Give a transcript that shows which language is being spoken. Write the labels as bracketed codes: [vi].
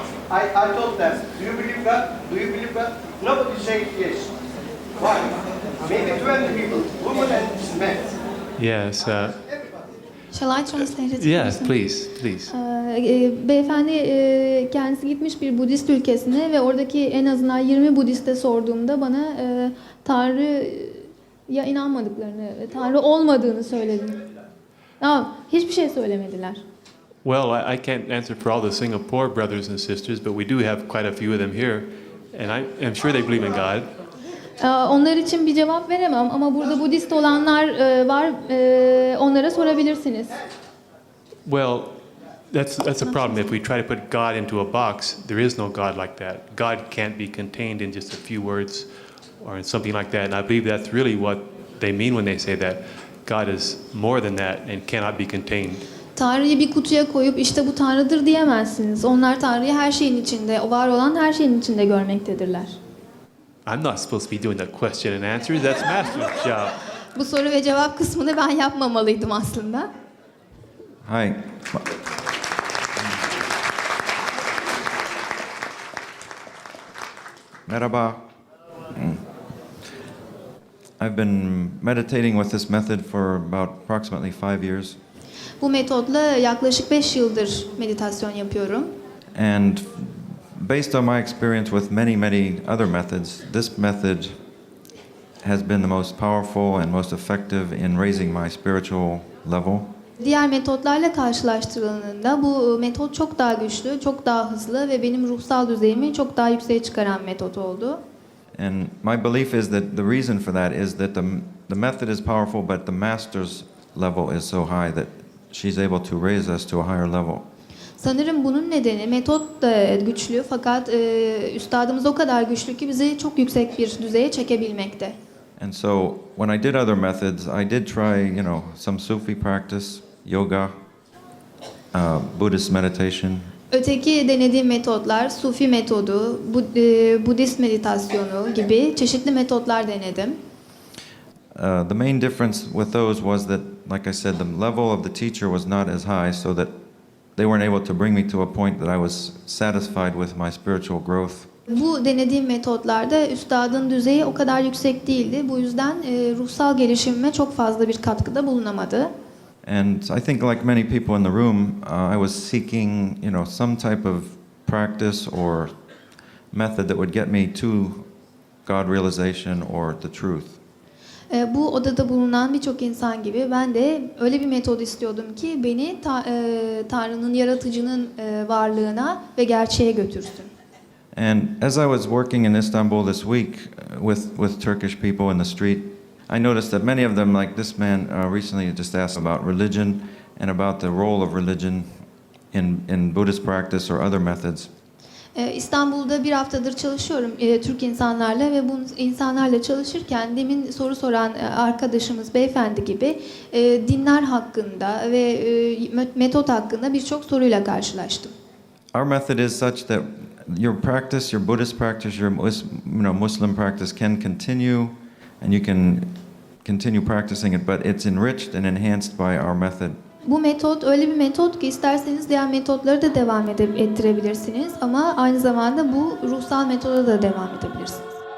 [en] I told them, do you believe God? Do you believe God? Nobody said yes. Why? Maybe 20 people, women and men. Yes. Shall I translate it? Yes, please. [tr] Beyefendi kendisi gitmiş bir Budist ülkesine ve oradaki en azından 20 Budist'e sorduğumda bana Tanrı'ya inanmadıklarını, Tanrı olmadığını söyledi. Hiçbir şey söylemediler. [en] Well, I can't answer for all the Singapore brothers and sisters, but we do have quite a few of them here, and I'm sure they believe in God. [tr] Onlar için bir cevap veremem ama burada Budist olanlar var, onlara sorabilirsiniz. [en] Well, that's a problem. If we try to put God into a box, there is no God like that. God can't be contained in just a few words or in something like that. And I believe that's really what they mean when they say that. God is more than that and cannot be contained. [tr] Tanrı'yı bir kutuya koyup işte bu Tanrı'dır diyemezsiniz. Onlar Tanrı'yı her şeyin içinde, var olan her şeyin içinde görmektedirler. [en] I'm not supposed to be doing the question and answers. That's Master's job. [tr] Bu soru ve cevap kısmını ben yapmamalıydım aslında. [en] Hi. [tr] Merhaba. [en] I've been meditating with this method for about approximately 5 years. [tr] Bu metodla yaklaşık 5 yıldır meditasyon yapıyorum. [en] And based on my experience with many other methods, this method has been the most powerful and most effective in raising my spiritual level. [tr] Diğer metotlarla karşılaştırıldığında bu metot çok daha güçlü, çok daha hızlı ve benim ruhsal düzeyimi çok daha yükseğe çıkaran metot oldu. [en] And my belief is that the reason for that is that the method is powerful, but the master's level is so high that she's able to raise us to a higher level. [tr] Sanırım bunun nedeni metot da güçlü fakat üstadımız o kadar güçlü ki bizi çok yüksek bir düzeye çekebilmekte. [en] And so when I did other methods, I did try, some Sufi practice, yoga, Buddhist meditation. [tr] Öteki denediğim metotlar, Sufi metodu, Budist meditasyonu gibi çeşitli metotlar denedim. [en] The main difference with those was that, like I said, the level of the teacher was not as high, so that they weren't able to bring me to a point that I was satisfied with my spiritual growth. [tr] Bu denediğim metotlarda üstadın düzeyi o kadar yüksek değildi. Bu yüzden ruhsal gelişimime çok fazla bir katkıda bulunamadı. [en] And I think, like many people in the room, I was seeking, some type of practice or method that would get me to God realization or the truth. [tr] Bu odada bulunan birçok insan gibi ben de öyle bir metod istiyordum ki beni Tanrı'nın, yaratıcının varlığına ve gerçeğe götürsün. [en] And as I was working in Istanbul this week with Turkish people in the street, I noticed that many of them, like this man recently just asked about religion and about the role of religion in Buddhist practice or other methods. [tr] İstanbul'da bir haftadır çalışıyorum Türk insanlarla ve bu insanlarla çalışırken demin soru soran arkadaşımız beyefendi gibi dinler hakkında ve metot hakkında birçok soruyla karşılaştım. [en] Our method is such that your practice, your Buddhist practice, your Muslim practice can continue, and you can continue practicing it, but it's enriched and enhanced by our method. [tr] Bu metot öyle bir metot ki isterseniz diğer metotları da devam ettirebilirsiniz ama aynı zamanda bu ruhsal metoda da devam edebilirsiniz.